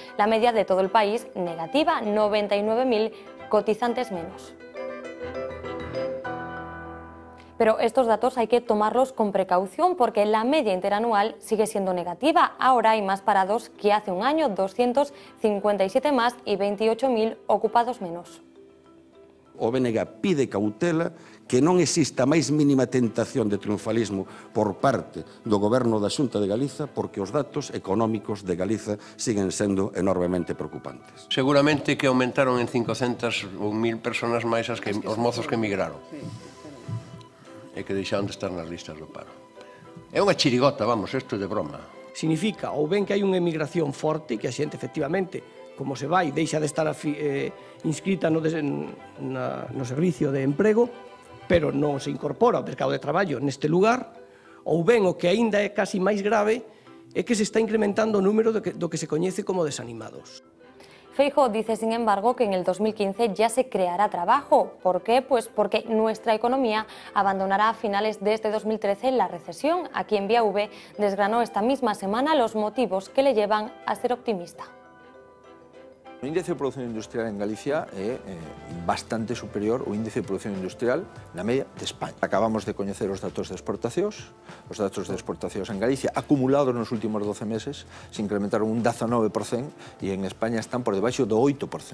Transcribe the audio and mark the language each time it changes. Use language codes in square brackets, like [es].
[es] La media de todo el país, negativa, 99.000 cotizantes menos. Pero estos datos hay que tomarlos con precaución porque la media interanual sigue siendo negativa. Ahora hay más parados que hace un año, 257 más y 28.000 ocupados menos. [gl] O BNG pide cautela, que non exista máis mínima tentación de triunfalismo por parte do Goberno da Xunta de Galiza, porque os datos económicos de Galiza siguen sendo enormemente preocupantes. Seguramente que aumentaron en 500 ou 1000 personas máis os mozos que emigraron. E que deixaron de estar nas listas do paro. É unha chirigota, vamos, isto é de broma. Significa ou ben que hai unha emigración forte, que a xente efectivamente, como se vai, deixa de estar inscrita no servicio de emprego, pero non se incorpora ao mercado de traballo neste lugar, ou ben o que aínda é casi máis grave é que se está incrementando o número do que se coñece como desanimados. [es] Feijóo dice, sin embargo, que en el 2015 ya se creará trabajo. ¿Por qué? Pues porque nuestra economía abandonará a finales de este 2013 la recesión. Aquí en Vía V desgranó esta misma semana los motivos que le llevan a ser optimista. [gl] O índice de produción industrial en Galicia é bastante superior ao índice de produción industrial na media de España. Acabamos de coñecer os datos de exportacións. Os datos de exportacións en Galicia, acumulados nos últimos 12 meses, se incrementaron un 19% e en España están por debaixo do 8%.